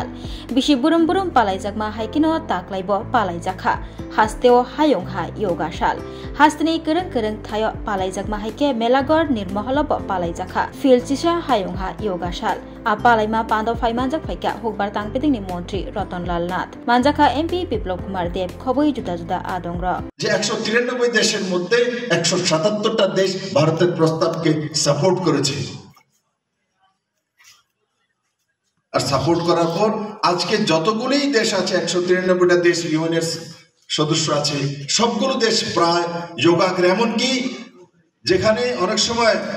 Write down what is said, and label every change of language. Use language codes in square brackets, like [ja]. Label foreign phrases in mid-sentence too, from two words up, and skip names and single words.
[trp] Bisi burum-burum palaijagma haikino taklaibo palaijakha. Hasteo hayungha yoga sal. Hastini kereng-kereng thayo palaijagma haike melagor nirmoholobo palaijakha. Filchisa hayungha yoga sal. Apalaima pando phai manjak phaika hukbar tangpeding ni মন্ত্রী রতনলাল নাথ মানজাকা এমপি বিপ্লব কুমার দেব খবই জুদা জুদা আদংরা [bn] যে 193 দেশের মধ্যে 177টা দেশ ভারতের প্রস্তাবকে সাপোর্ট করেছে আর সাপোর্ট করার পর আজকে যতগুলোই দেশ আছে 193টা দেশ ইউএনের সদস্য আছে সবগুলো দেশ প্রায় যোগা করে এমনকি যেখানে অনেক সময়